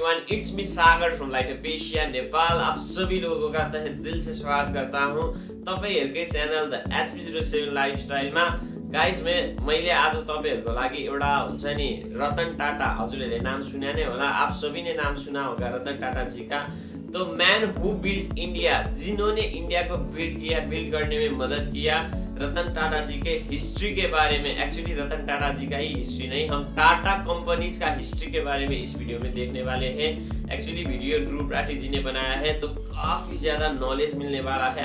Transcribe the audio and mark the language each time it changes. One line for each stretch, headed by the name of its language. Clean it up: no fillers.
English: It's me Sagar from light up Asia Nepal.
Hindi: आप सभी लोगों का तहे दिल से स्वागत करता हूँ
Nepali: तपाईहरुकै च्यानल द HP07 लाइफस्टाइलमा। गाइज मैले आज तपाईहरुको लागि एउटा हुन्छ नि रतन टाटा, हजुरहरुले नाम सुने नै होला,
Hindi: आप सभी ने नाम सुना होगा रतन टाटा जी का।
English: तो man who build India,
Hindi: जिन्होंने इंडिया को बिल्ड करने में मदद किया, रतन टाटा जी के हिस्ट्री के बारे में, एक्चुअली रतन टाटा जी का ही हिस्ट्री नहीं, हम टाटा कंपनीज का हिस्ट्री के बारे में इस वीडियो में देखने वाले हैं। एक्चुअली वीडियो ध्रुव राठी जी ने बनाया है तो काफी ज्यादा नॉलेज मिलने वाला है।